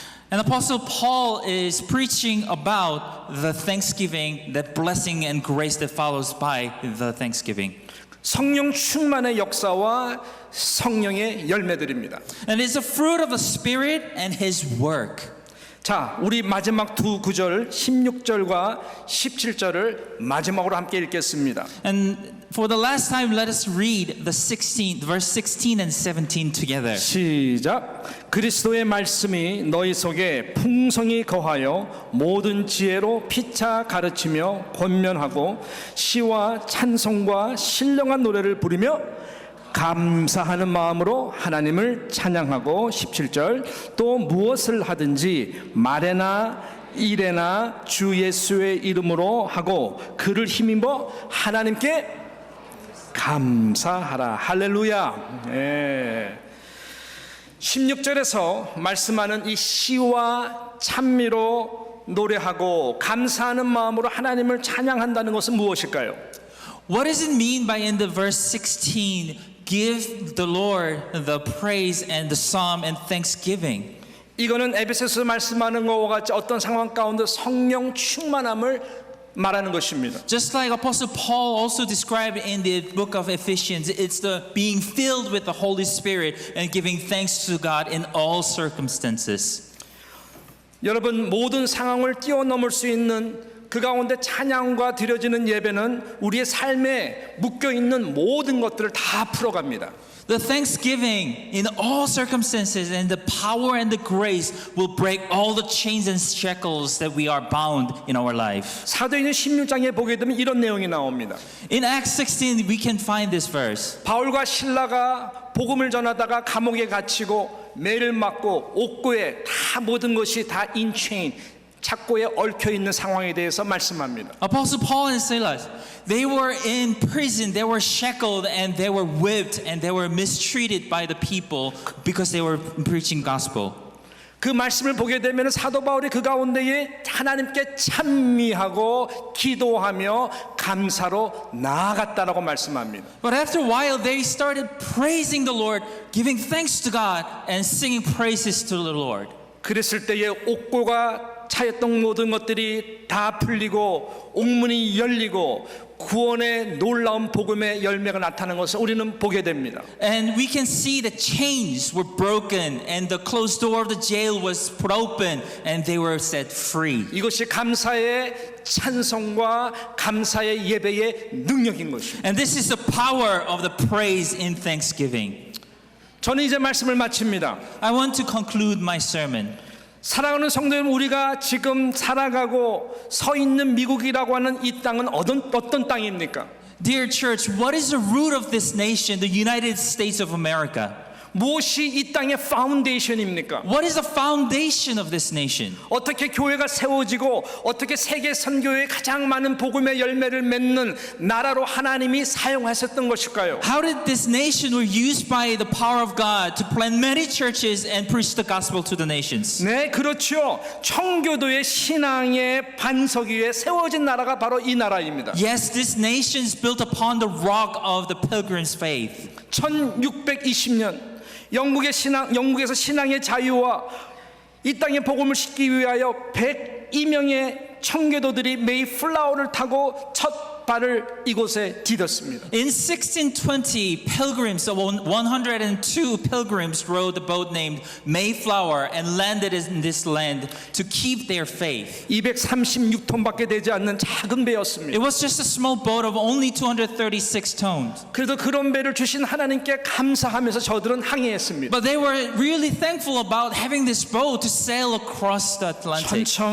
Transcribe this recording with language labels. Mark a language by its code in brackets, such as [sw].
[en] And Apostle Paul is preaching about the thanksgiving, that blessing and grace that follows by the thanksgiving. [ko] 성령 충만의 역사와 성령의 열매들입니다. [en] And it's a fruit of the Spirit and His work. [ko] 자, 우리 마지막 두 구절 16절과 17절을 마지막으로 함께 읽겠습니다. [en] And for the last time, let us read verse 16 and 17 together. [ko] 시작. 그리스도의 말씀이 너희 속에 풍성히 거하여 모든 지혜로 피차 가르치며 권면하고 시와 찬송과 신령한 노래를 부르며 감사하는 마음으로 하나님을 찬양하고 17절 또 무엇을 하든지 말에나 일에나 주 예수의 이름으로 하고 그를 힘입어 하나님께 감사하라. 할렐루야. 예. 16절에서 말씀하는 이 시와 찬미로 노래하고 감사하는 마음으로 하나님을 찬양한다는 것은 무엇일까요? [en] What does it mean by in the verse 16, give the Lord the praise and the psalm and thanksgiving? [ko] 이거는 에베소서 말씀하는 것과 같이 어떤 상황 가운데 성령 충만함을 말하는 것입니다. [en] Just like Apostle Paul also described in the book of Ephesians, it's the being filled with the Holy Spirit and giving thanks to God in all circumstances. [ko] 여러분, 모든 상황을 뛰어넘을 수 있는 그 가운데 찬양과 드려지는 예배는 우리의 삶에 묶여있는 모든 것들을 다 풀어갑니다. [en] The thanksgiving in all circumstances and the power and the grace will break all the chains and shackles that we are bound in our life. [ko] 사도행전 16장에 보게 되면 이런 내용이 나옵니다. [en] In Acts 16 we can find this verse. [ko] 바울과 실라가 복음을 전하다가 감옥에 갇히고 매를 맞고 옥고에 다 모든 것이 다 인체인 착고에 얽혀 있는 상황에 대해서 말씀합니다. [en] Apostle Paul and Silas, they were in prison, they were shackled and they were whipped and they were mistreated by the people because they were preaching gospel. [ko] 그 말씀을 보게 되면 사도 바울이 그 가운데에 하나님께 찬미하고 기도하며 감사로 나아갔다라고 말씀합니다. [en] But after a while they started praising the Lord, giving thanks to God and singing praises to the Lord. [ko] 그랬을 때에 옥고가 차였던 모든 것들이 다 풀리고 옥문이 열리고 구원의 놀라운 복음의 열매가 나타나는 것을 우리는 보게 됩니다. [en] And we can see the chains were broken and the closed door of the jail was put open and they were set free. [ko] 이것이 감사의 찬송과 감사의 예배의 능력인 것입니다. [en] And this is the power of the praise in thanksgiving. [ko] 저는 이제 말씀을 마칩니다. [en] I want to conclude my sermon. [ko] 사랑하는 성도 여러분, 우리가 지금 살아가고 서 있는 미국이라고 하는 이 땅은 어떤 땅입니까? [en] Dear church, what is the root of this nation, the United States of America? [ko] 무엇이 이 땅의 파운데이션입니까? [en] What is the foundation of this nation? [ko] 어떻게 교회가 세워지고 어떻게 세계 선교에 가장 많은 복음의 열매를 맺는 나라로 하나님이 사용하셨던 것일까요? [en] How did this nation were used by the power of God to plant many churches and preach the gospel to the nations? [ko] 네, 그렇죠. 청교도의 신앙의 반석 위에 세워진 나라가 바로 이 나라입니다. [en] Yes, this nation is built upon the rock of the pilgrim's faith. [ko] 1620년 영국에서 신앙의 자유와 이 땅에 복음을 싣기 위하여 102명의 청교도들이 메이플라워를 타고 첫 발을 이곳에 디뎠습니다. [en] In 1620, pilgrims, 102 pilgrims rowed the boat named Mayflower and landed in this land to keep their faith. [ko] 236톤밖에 되지 않는 작은 배였습니다. [en] It was just a small boat of only 236 tons. [ko] 그래도 그런 배를 주신 하나님께 감사하면서 저들은 항해했습니다. [en] But they were really thankful about having this boat to sail across the Atlantic.